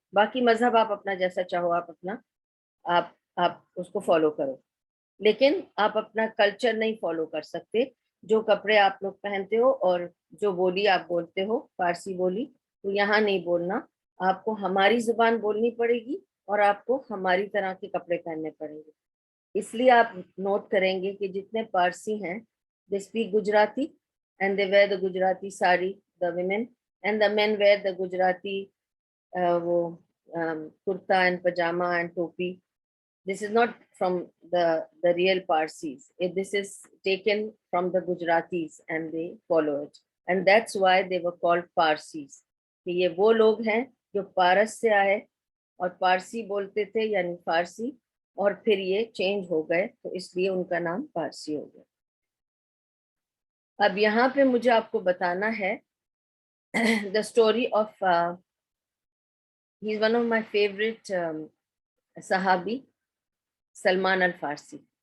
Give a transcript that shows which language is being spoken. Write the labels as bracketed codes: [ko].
[ur] باقی مذہب آپ اپنا جیسا چاہو آپ اس کو فالو کرو, لیکن آپ اپنا کلچر نہیں فالو کر سکتے. جو کپڑے آپ لوگ پہنتے ہو اور جو بولی آپ بولتے ہو فارسی بولی, تو یہاں نہیں بولنا, آپ کو ہماری زبان بولنی پڑے گی اور آپ کو ہماری طرح کے کپڑے پہننے پڑیں گے. اس لیے آپ نوٹ کریں گے کہ جتنے پارسی ہیں [en] they speak Gujarati and they wear the Gujarati sari, the women, and the men wear the Gujarati وہ kurta and pajama and topi. This is not from the real Parsis. This is taken from the Gujaratis and they follow it. And that's why they were called Parsis. [ur] کہ یہ وہ لوگ ہیں جو پارس سے آئے اور پارسی بولتے تھے یعنی فارسی, اور پھر یہ چینج ہو گئے تو اس لیے ان کا نام پارسی ہو گیا. اب یہاں پہ مجھے آپ کو بتانا ہے [en] the story of he's one of my favorite صحابی, سلمان الفارسی.